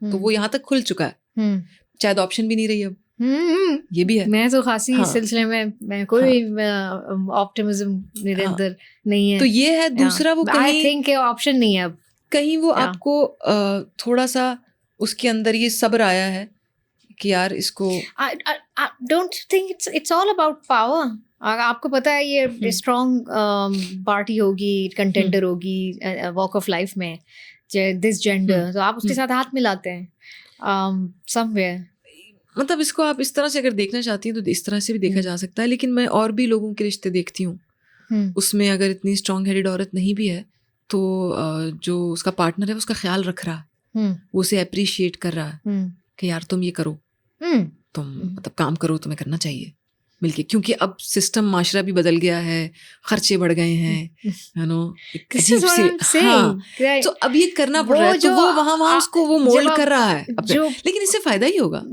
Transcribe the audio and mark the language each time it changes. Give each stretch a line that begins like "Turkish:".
Hindi: तो वो यहाँ तक खुल चुका है, शायद ऑप्शन भी नहीं रही अब। ये भी है। मैं तो खासी इस सिलसिले में मैं कोई ऑप्टिमिज्म निरंतर नहीं है। तो ये है दूसरा, वो कहीं
English: I think
Hindi: ऑप्शन नहीं है अब। कहीं वो आपको थोड़ा सा उसके अंदर ये सब्र आया है कि यार इसको,
English: I don't think it's all about power.
Hindi: आपको पता है ये स्ट्रॉन्ग पार्टी होगी, कंटेंडर होगी वॉक ऑफ लाइफ में, दिस जेंडर, तो आप उसके साथ हाथ मिलाते हैं समवेयर। मतलब इसको आप इस तरह से अगर देखना चाहती हैं तो इस तरह से भी देखा जा सकता है। लेकिन मैं और भी लोगों के रिश्ते देखती हूँ, उसमें अगर इतनी स्ट्रॉन्ग हेडेड औरत नहीं भी है तो जो उसका पार्टनर है उसका ख्याल रख रहा है, वो उसे अप्रिशिएट कर रहा है कि यार तुम ये करो, तुम मतलब काम करो, तुम्हें करना चाहिए मिलके, क्योंकि अब सिस्टम माशरा भी बदल गया है, खर्चे बढ़ गए हैं, यू नो, अजीब सी, हाँ, तो अब ये करना पड़ रहा है। तो वो वहाँ उसको वो मोल्ड कर रहा है जो, लेकिन इससे फायदा ही होगा।